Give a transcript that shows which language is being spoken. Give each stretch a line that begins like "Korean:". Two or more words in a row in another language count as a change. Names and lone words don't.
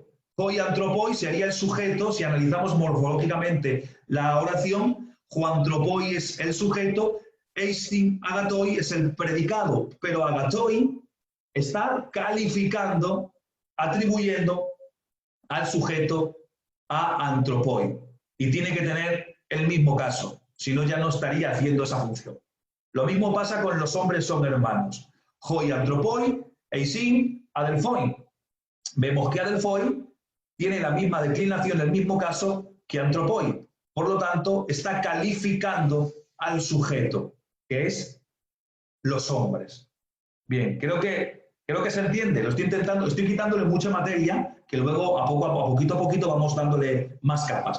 Greek: Οἱ ἄνθρωποι
Spanish: sería el sujeto, si analizamos morfológicamente la oración,
Greek: ὁ ἄνθρωποι
Spanish: es el sujeto,
Greek: εἰσὶν ἀγαθοί
Spanish: es el predicado, pero agatoi está calificando, atribuyendo al sujeto a anthropoi. Y tiene que tener el mismo caso, si no ya no estaría haciendo esa función. Lo mismo pasa con los hombres son hermanos.
Greek: Οἱ ἄνθρωποι, εἰσὶν ἀδελφοί.
Spanish: Vemos que adelphoi tiene la misma declinación, el mismo caso que anthropoi. Por lo tanto, está calificando al sujeto, que es los hombres. Bien, creo que se entiende. Lo estoy quitándole mucha materia, que luego a poquito vamos dándole más capas.